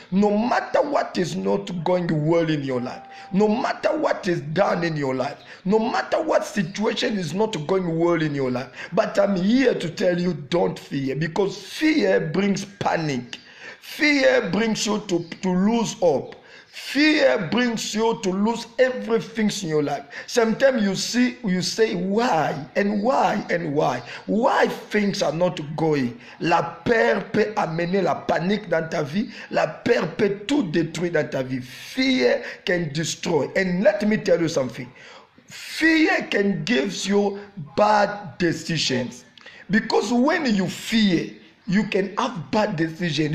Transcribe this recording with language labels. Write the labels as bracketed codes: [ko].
[en] No matter what is not going well in your life, no matter what is done in your life, no matter what situation is not going well in your life, but I'm here to tell you, don't fear, because fear brings panic. Fear brings you to lose hope. Fear brings you to lose everything in your life. Sometimes you say why and why and why things are not going. [fr] La peur peut amener la panique dans ta vie. La peur peut tout détruire dans ta vie. [en] Fear can destroy. And let me tell you something. Fear can give you bad decisions, because when you fear, you can have bad decisions.